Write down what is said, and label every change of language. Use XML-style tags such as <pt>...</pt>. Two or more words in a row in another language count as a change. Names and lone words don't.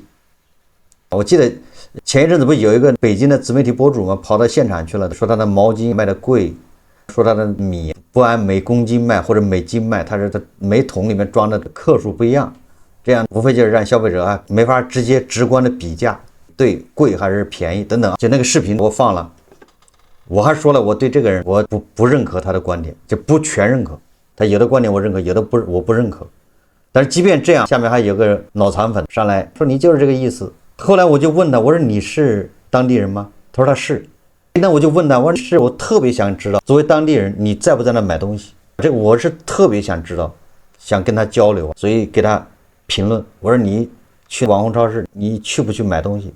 <zh>我記得前一陣子不有一個北京的自媒體博主嘛，跑到现场去了，說他的毛巾賣的貴，說他的米不按每公斤賣或者每斤賣，他是他每桶裡面裝的克數不一樣，這樣無非就是讓消費者沒法直觀的比價，對貴還是便宜等等。就那個視頻我放了，我還說了我對這個人我不認可他的觀點，就不全認可。他有的觀點我認可，有的我不認可。但是即便這樣，下面還有個腦殘粉上來說你就是這個意思。後來我就問他，我說你是當地人嗎？他說他是。那我就問他，我说是，我特別想知道，作為當地人，你在不在那買東西？這我是特別想知道，想跟他交流，所以給他評論。我說你去網紅超市，你去不去買東西？</zh>